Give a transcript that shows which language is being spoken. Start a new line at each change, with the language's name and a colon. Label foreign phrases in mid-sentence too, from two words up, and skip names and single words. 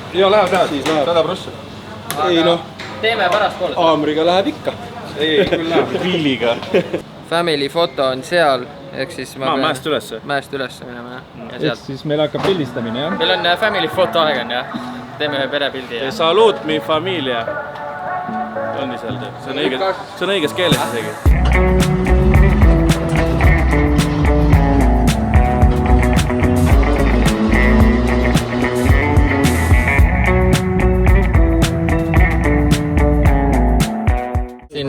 Estonian: Ja läheb, 100%. Ei noh. Teeme pärast poole. Aamriga läheb ikka. Ei, küll läheb. Viiliga. Family foto on seal, ehk siis mäest ülesse. Mäest ülesse minema, jah. Ehk siis meil hakkab pildistamine, jah? Meil on family foto aeg on, jah. Teeme ühe perepildi.
Spanish: Salut mi familia.
Estonian: On nii seal teeb. See on õiges keeles isegi. Siin